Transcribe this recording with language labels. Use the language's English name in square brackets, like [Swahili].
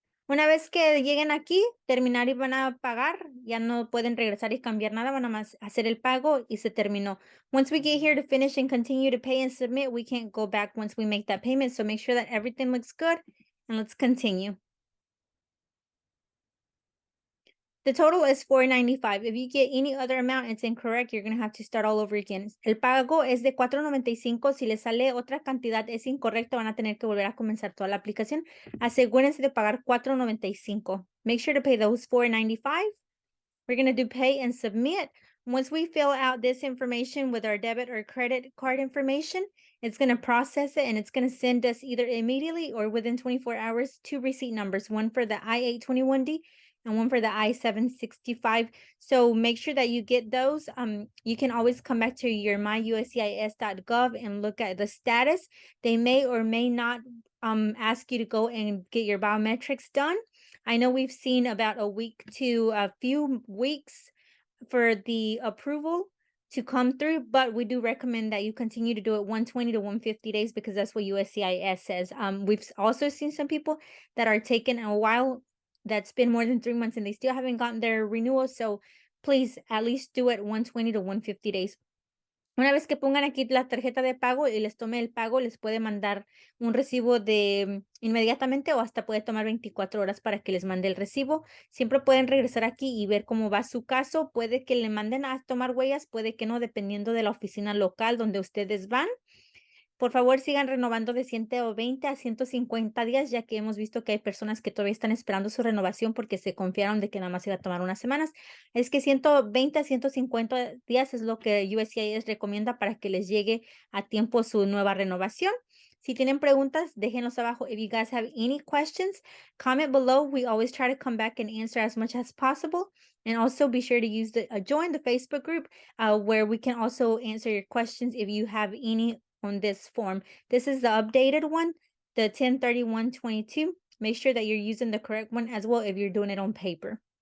[Spanish] Una vez que lleguen aquí, terminar y van a pagar, ya no pueden regresar y cambiar nada, van a más hacer el pago y se terminó. [English] Once we get here to finish and continue to pay and submit, we can't go back once we make that payment, so make sure that everything looks good, and let's continue. The total is $4.95. If you get any other amount, it's incorrect. You're going to have to start all over again. [Spanish] El pago es de $4.95. Si les sale otra cantidad es incorrecta, van a tener que volver a comenzar toda la aplicación. Asegúrense de pagar $4.95. [English] Make sure to pay those $4.95. We're going to do pay and submit. Once we fill out this information with our debit or credit card information, it's going to process it and it's going to send us either immediately or within 24 hours 2 receipt numbers, one for the I-821D and one for the I-765. So make sure that you get those. You can always come back to your myuscis.gov and look at the status. They may or may not ask you to go and get your biometrics done. I know we've seen about a week to a few weeks for the approval to come through, but we do recommend that you continue to do it 120 to 150 days because that's what USCIS says. We've also seen some people that are taking a while, that's been more than 3 months and they still haven't gotten their renewal. So please at least do it 120 to 150 days. [Spanish] Una vez que pongan aquí la tarjeta de pago y les tome el pago, les puede mandar un recibo de inmediatamente o hasta puede tomar 24 horas para que les mande el recibo. Siempre pueden regresar aquí y ver cómo va su caso. Puede que le manden a tomar huellas, puede que no, dependiendo de la oficina local donde ustedes van. Por favor, sigan renovando de 120 a 150 días, ya que hemos visto que hay personas que todavía están esperando su renovación porque se confiaron de que nada más iba a tomar unas semanas. Es que 120 a 150 días es lo que USCIS recomienda para que les llegue a tiempo su nueva renovación. Si tienen preguntas, déjenlos abajo. [English] If you guys have any questions, comment below. We always try to come back and answer as much as possible. And also be sure to use join the Facebook group where we can also answer your questions if you have any on this form. This is the updated one, the 1031-22. Make sure that you're using the correct one as well if you're doing it on paper.